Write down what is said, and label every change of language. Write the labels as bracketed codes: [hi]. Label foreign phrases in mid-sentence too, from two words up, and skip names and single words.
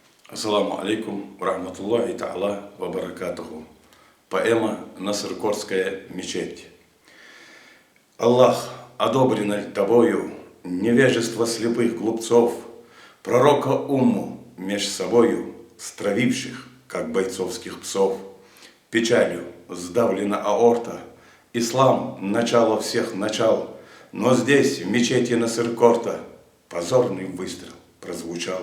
[ar] السلام عليكم رحمة الله تعالى وبركاته. [ru] Поэма «Насыркорская мечеть». Аллах, одобрено тобою невежество слепых глупцов, пророка умму меж собою стравивших, как бойцовских псов. Печалью сдавлена аорта, ислам – начало всех начал, но здесь, в мечети Насыркорта, позорный выстрел прозвучал.